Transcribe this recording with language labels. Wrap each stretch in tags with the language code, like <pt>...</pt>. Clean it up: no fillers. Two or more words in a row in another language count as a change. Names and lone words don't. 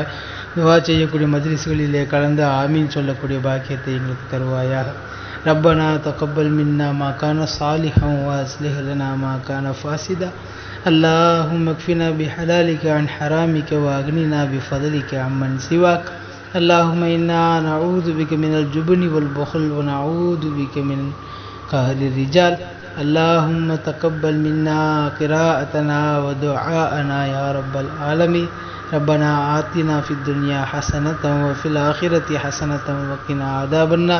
<ta>துவா செய்யக்கூடிய மஜ்லிஸ்களிலே கலந்து ஆமீன் சொல்லக்கூடிய பாக்கியத்தை எங்களுக்கு தருவாயாக.</ta> <ar>ربنا تقبل منا ما كان صالحا وأصلح لنا ما كان فاسدا. اللهم اكفنا بحلالك عن حرامك وأغننا بفضلك عمن سواك. اللهم إنا نعوذ بك من الجبن والبخل ونعوذ بك من قهر الرجال. اللهم تقبل منا قراءتنا ودعاءنا يا رب العالمين. ربنا آتنا في الدنيا حسنة وفي الآخرة حسنة وقنا عذاب النار.</ar>